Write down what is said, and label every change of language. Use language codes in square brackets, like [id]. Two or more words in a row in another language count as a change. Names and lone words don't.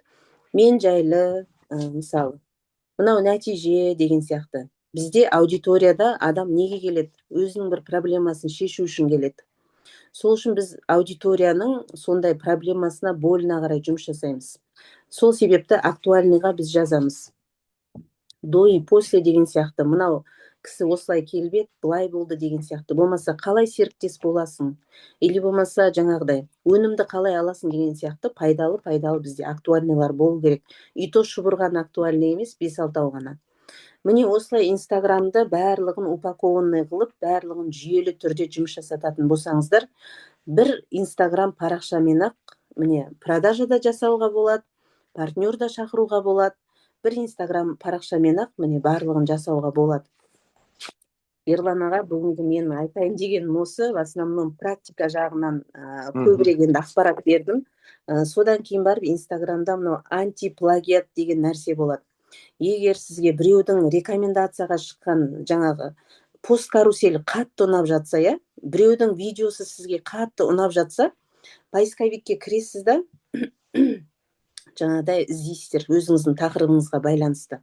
[kk] Мен жайлы, мысалы, мынау нәтиже деген сияқты. Бізде аудиторияда адам неге келеді? Өзінің бір проблемасын шешу үшін келеді. Сол үшін біз аудиторияның сондай проблемасына, болына қарай жұмыс жасаймыз. Сол себепті актуальныйға біз жазамыз. [ru] До и после [kk] деген сияқты, мынау кісі осылай келіп еді, былай болды деген сияқты. Болмаса қалай серіктес боласың? Или болмаса жаңағыдай, өнімді қалай аласың деген сияқты пайдалы бізде актуальныйлар болу керек. [ru] И то [kk] шұбырған актуальный емес, 5-6 ғана. Міне осылай Инстаграмды барлығын упакованный қылып, барлығын жүйелі түрде жұмыс жасататын болсаңыздар, бір Инстаграм парақшамен-ақ міне продажа да жасауға болады, партнер да шақыруға болады. Бір Инстаграм парақшамен-ақ міне барлығын жасауға болады. Ерлан аға, бүгінгі мен айтайын дегенім осы, [ru] в основном [kk] практика жағынан көбірек енді ақпарат бердім. Содан кейін барып Инстаграмда мынау антиплагиат деген нәрсе болады. Егер сізге біреудің рекомендацияға шыққан жаңағы пост каруселі қатты ұнап жатса, біреудің видеосы сізге қатты ұнап жатса, поисковикке кіресіз да, жаңағыдай іздейсіздер өзіңіздің тақырыбыңызға байланысты.